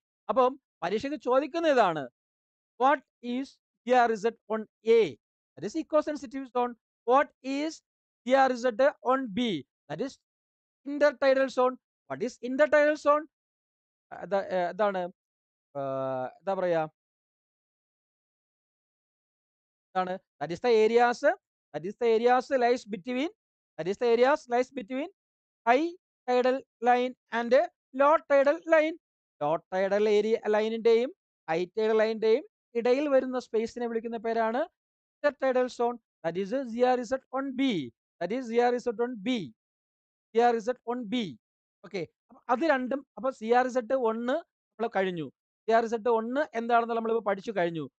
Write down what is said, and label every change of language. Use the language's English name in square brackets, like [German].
[Malayalam] അപ്പം പരീക്ഷയ്ക്ക് ചോദിക്കുന്ന ഇതാണ്, [English] What is CRZ1A? That is eco-sensitive zone. What is CRZ1B? That is intertidal zone. What is intertidal zone? [Malayalam] എന്താണ് എന്താ പറയാ, എന്താണ്? [English] That is the areas, that is the areas lies between, that is the areas lies between high tidal line and low tidal line. [Malayalam] Law tidal area ലൈനിന്റെയും high tidal ലൈനിന്റെയും ഇടയിൽ വരുന്ന സ്പേസിനെ വിളിക്കുന്ന പേരാണ് ഇന്റർടൈഡൽ zone. [English] That is CRZ1B. That is CRZ1B. CRZ1B. Okay. [Malayalam] അപ്പൊ അത് രണ്ടും, അപ്പൊ CRZ1 നമ്മൾ കഴിഞ്ഞു. CRZ1 എന്താണെന്ന് നമ്മളിപ്പോൾ പഠിച്ചു കഴിഞ്ഞു.